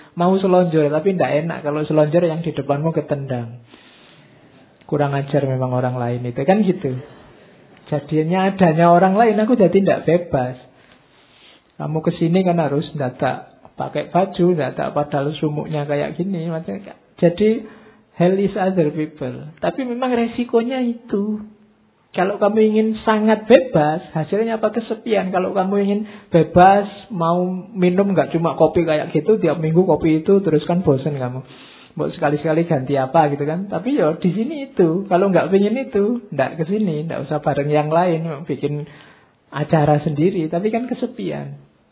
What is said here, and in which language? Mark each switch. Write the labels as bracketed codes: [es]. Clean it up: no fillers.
[id] Mau selonjor, tapi tidak enak kalau selonjor yang di depanmu ketendang. Kurang ajar memang orang lain itu, kan gitu. Jadinya adanya orang lain, aku jadi tidak bebas. Kamu kesini kan harus tidak pakai baju, tidak padahal sumuknya kayak gini. [en] Jadi hell is other people. [id] Tapi memang resikonya itu. Kalau kamu ingin sangat bebas, hasilnya apa? Kesepian. Kalau kamu ingin bebas, mau minum gak cuma kopi kayak gitu, tiap minggu kopi itu, terus kan bosen kamu. Mau sekali-sekali ganti apa gitu kan. Tapi ya di sini itu, kalau gak pengen itu, gak kesini, gak usah bareng yang lain, bikin acara sendiri, tapi kan kesepian.